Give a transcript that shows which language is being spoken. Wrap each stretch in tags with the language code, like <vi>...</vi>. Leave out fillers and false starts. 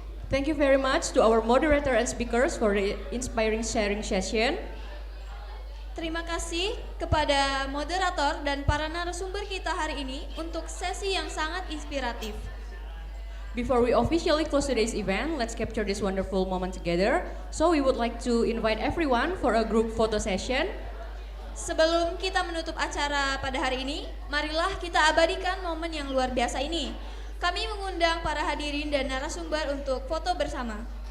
<en>Thank you very much to our moderator and speakers for the inspiring sharing session.</en> <id>Terima kasih kepada moderator dan para narasumber kita hari ini untuk sesi yang sangat inspiratif.</id> <en>Before we officially close today's event, let's capture this wonderful moment together. So we would like to invite everyone for a group photo session.</en> <id>Sebelum kita menutup acara pada hari ini, marilah kita abadikan momen yang luar biasa ini. Kami mengundang para hadirin dan narasumber untuk foto bersama.</id>